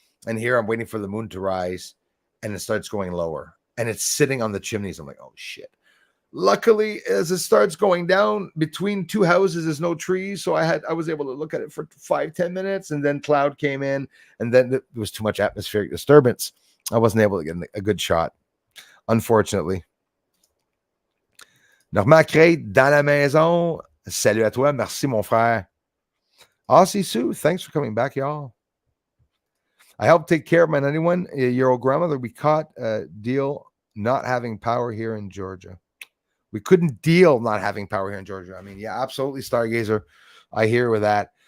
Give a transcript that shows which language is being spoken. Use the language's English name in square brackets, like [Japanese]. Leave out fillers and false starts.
[English] And here I'm waiting for the moon to rise, and it starts going lower, and it's sitting on the chimneys. I'm like, oh shit. Luckily, as it starts going down between two houses, there's no trees. So I was able to look at it for 5-10 minutes, and then cloud came in, and then there was too much atmospheric disturbance. I wasn't able to get a good shot, unfortunately. [French] Normand Crate dans la maison. Salut à toi. Merci, mon frère. [English] Aussie Sue, thanks for coming back, y'all. I helped take care of my 91-year-old grandmother. We caught a deal not having power here in Georgia. We couldn't deal not having power here in Georgia. I mean, yeah, absolutely, Stargazer. I hear with that.